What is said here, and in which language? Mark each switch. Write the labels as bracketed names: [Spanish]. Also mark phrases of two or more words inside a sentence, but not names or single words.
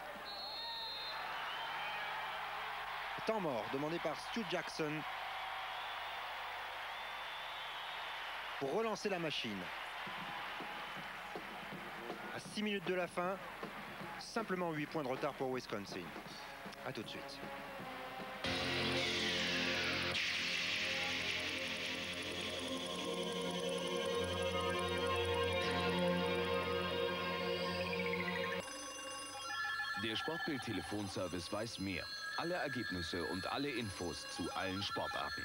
[French] Temps mort demandé par Stu Jackson pour relancer la machine. À 6 minutes de la fin, simplement 8 points de retard pour Wisconsin. A tout de suite. [German] Der Sportbild-Telefonservice weiß mehr. Alle Ergebnisse und alle Infos zu allen Sportarten.